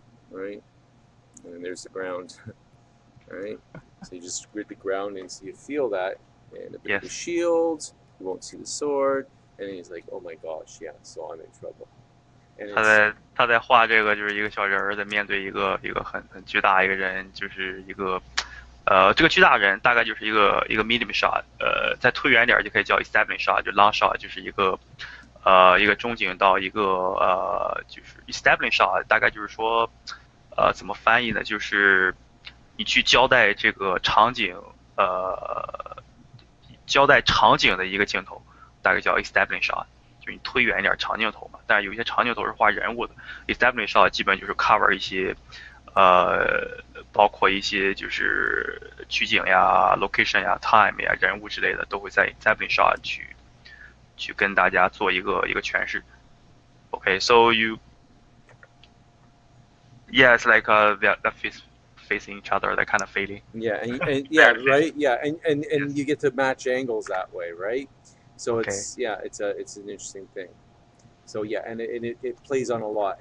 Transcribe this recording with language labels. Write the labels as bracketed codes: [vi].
[en] Right, and then there's the ground. Right, so you just grid the ground in, so you feel that, and a bit of the shield. You won't see the sword, and then he's like, oh my gosh, yeah, so I'm in trouble. And [zh] 他在画这个就是一个小人儿在面对一个很巨大一个人，就是一个。这个巨大人大概就是一个 medium shot， 再推远点就可以叫 establish shot， 就 long shot， 就是一个中景到一个就是 establish shot， 大概就是说怎么翻译呢？就是你去交代这个场景交代场景的一个镜头，大概叫 establish shot， 就是你推远一点长镜头嘛。但是有一些长镜头是画人物的 ，establish shot 基本就是 cover 一些。包括一些就是取景呀、location 呀、time 呀、人物之类的，都会在 establish shot 去跟大家做一个诠释。 [en] Okay, so it's like that facing each other, that kind of feeling. Yeah, and yeah, right, yeah, and you get to match angles that way, right? So it's an interesting thing. So yeah, and it plays on a lot.